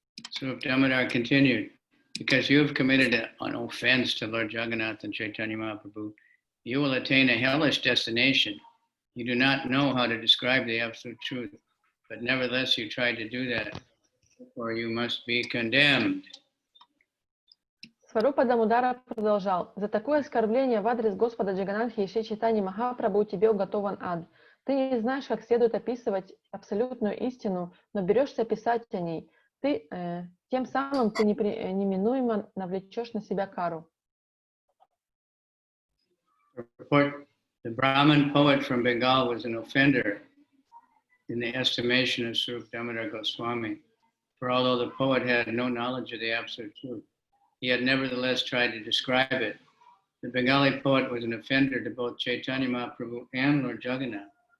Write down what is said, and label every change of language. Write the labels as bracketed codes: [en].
[en] So Damodar continued, because you have committed an offense to Lord Jagannath and Chaitanya Mahaprabhu, you will attain a hellish destination. You do not know how to describe the absolute truth, but nevertheless you tried to do that, or you must be condemned. [ru] Сварупа Дамодара продолжал: «За такое оскорбление в адрес Господа Джаганатхи и Шри Чайтаньи Махапрабху тебе уготован ад. Ты не знаешь, как следует описывать абсолютную истину, но берешься писать о ней. Тем самым ты неминуемо навлечешь на себя кару». [en] The Brahmin poet from Bengal was an offender in the estimation of Sri Damodar Goswami, for although the poet had no knowledge of the absolute truth, he had nevertheless tried to describe it. The Bengali poet was an offender to both Chaitanya Mahaprabhu and Lord Jagannath.